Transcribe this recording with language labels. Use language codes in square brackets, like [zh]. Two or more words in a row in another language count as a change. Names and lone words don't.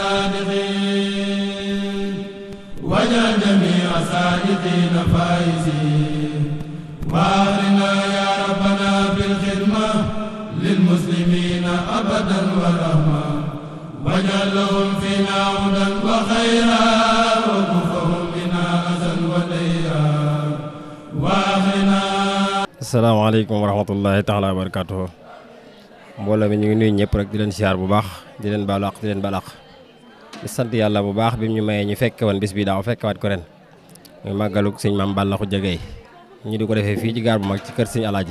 [ar] صادقين واجعل جميع صادقين فائزين وأغرنا يا ربنا بالخدمة للمسلمين أبدا ورحمة واجعل لهم فينا هدى وخيرا وكفهم بنا أذى وديرا وأغرنا. السلام عليكم ورحمة الله تعالى وبركاته. [wo] mbooloo mi ñu ngi nuyu ñëpp rek di leen siyaar bu baax di leen baalu àq di leen baal àq di sant yàlla bu baax bi ñu mayee ñu fekke woon bis bi daaw fekkewaat ko ren muy màggalug sëñ Maam Balla Khoudia Gaye ñu di ko defee fii ci gaar bu mag ci kër sëñ Alaaji.